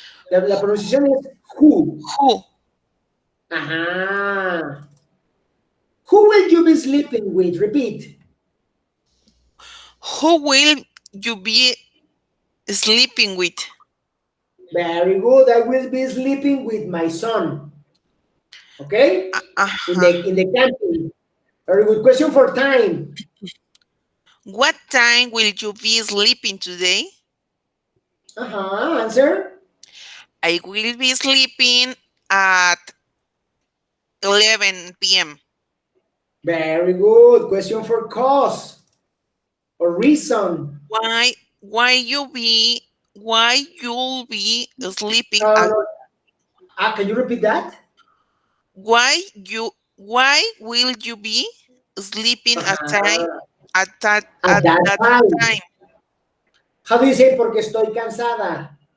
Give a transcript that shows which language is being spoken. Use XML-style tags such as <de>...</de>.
<es>La pronunciación es who.</es> <en>Who? Ajá. Who will you be sleeping with? Repeat. Who will you be sleeping with? Very good. I will be sleeping with my son. Okay? Uh-huh. In the camping. Very good. Question for time. What time will you be sleeping today? Answer. I will be sleeping at 11 p.m. Very good. Question for cause or reason. Why you'll be sleeping No, no, at no. Can you repeat that? why will you be sleeping Uh-huh. at At that that time. time? How do you say</en> <es>porque estoy cansada?</es>